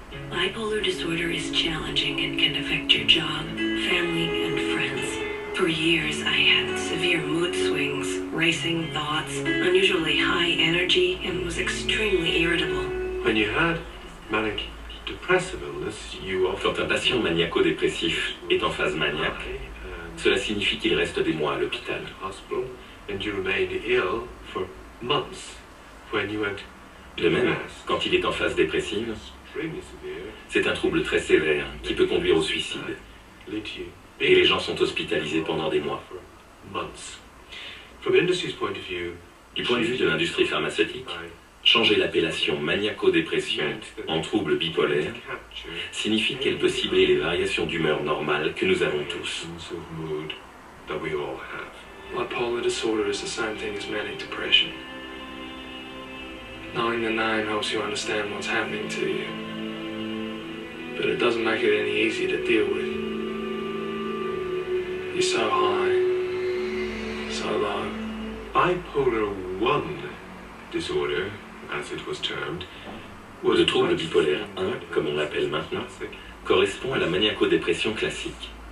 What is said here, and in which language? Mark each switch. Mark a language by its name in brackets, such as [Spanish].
[English] Bipolar disorder is challenging and can affect your job, family, and friends. For years, I had severe mood swings, racing thoughts, unusually high energy, and was extremely irritable. When you had manic depressive illness, you often... [French] Quand un patient maniaco-dépressif est en phase maniaque, cela signifie qu'il reste des mois à l'hôpital. [English] And you remained ill for months. When you went [French] de même, quand il est en phase dépressive, c'est un trouble très sévère qui peut conduire au suicide. Et les gens sont hospitalisés pendant des mois. Du point de vue de l'industrie pharmaceutique, changer l'appellation maniaco-dépression en trouble bipolaire signifie qu'elle peut cibler les variations d'humeur normales que nous avons tous. [English] Bipolar disorder is the same thing as manic depression. Knowing the name helps you understand what's happening to you, but it doesn't make it any easier to deal with. You're so high, so low. Bipolar 1 disorder, as it was termed, [French] le trouble bipolaire 1, comme on l'appelle maintenant, correspond à la maniaco-dépression classique.